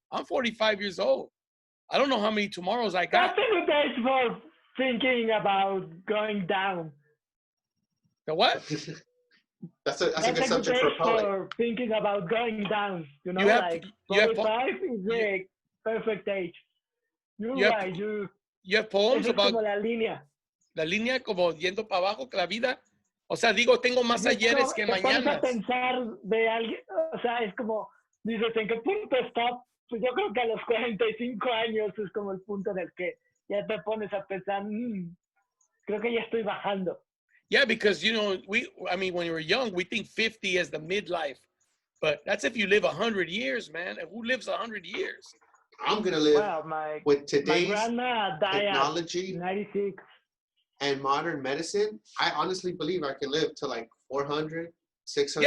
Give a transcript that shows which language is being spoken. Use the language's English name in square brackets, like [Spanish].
[English] I'm 45 years old. I don't know how many tomorrows I got. That's a good age for thinking about going down. The what? That's a good subject for a poet. For thinking about going down. You know, 45 is the perfect age. You have poems about [Spanish] como la línea como yendo para abajo que la vida. O sea, digo, tengo más ayeres que mañanas. Pensar de alguien, o sea, es como, dices, ¿en qué punto está? Pues yo creo que a los 45 años es como el punto en el que ya te pones a pensar, creo que ya estoy bajando. [English] Yeah, because, when you were young, we think 50 as the midlife. But that's if you live 100 years, man. And who lives 100 years? I'm going to live with today's technology 96. And modern medicine. I honestly believe I can live to like 400, 600